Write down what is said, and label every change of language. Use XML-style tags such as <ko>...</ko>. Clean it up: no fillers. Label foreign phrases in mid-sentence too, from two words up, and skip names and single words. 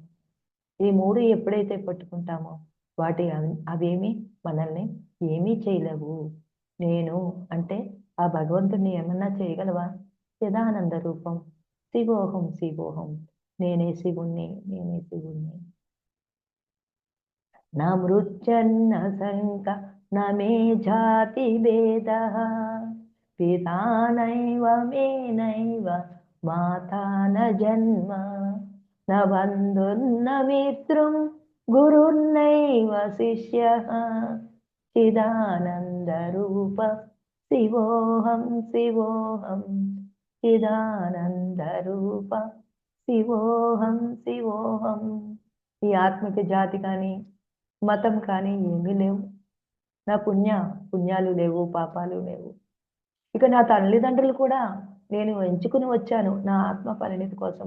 <te>ఈ 3 ఎప్పుడైతే పట్టుకుంటామో అవేమి మనల్ని ఏమీ చేయలేవు. నేను అంటే ఆ భగవంతుడిని ఏమన్నా చేయగలవా?</te> <sa>చిదానంద రూపం శివోహం శివోహం.</sa> <te>నేనే శివుణ్ణి, నేనే శివుణ్ణి.</te> <sa>न मृत्यन्न शङ्क न मे जातिभेदः पिता नैव मे नैव माता न जन्म न बन्धुर्न मित्रं गुरुर्नैव शिष्यः चिदानन्दरूप शिवोऽहं शिवोऽहं చిదానందరూప శివోహం శివోహం.</sa> <te>ఈ ఆత్మకి జాతి కానీ మతం కానీ ఏమీ లేవు. నా పుణ్యాలు లేవు, పాపాలు లేవు. ఇక నా తల్లిదండ్రులు కూడా నేను ఎంచుకుని వచ్చాను నా ఆత్మ పరిణితి కోసము.</te>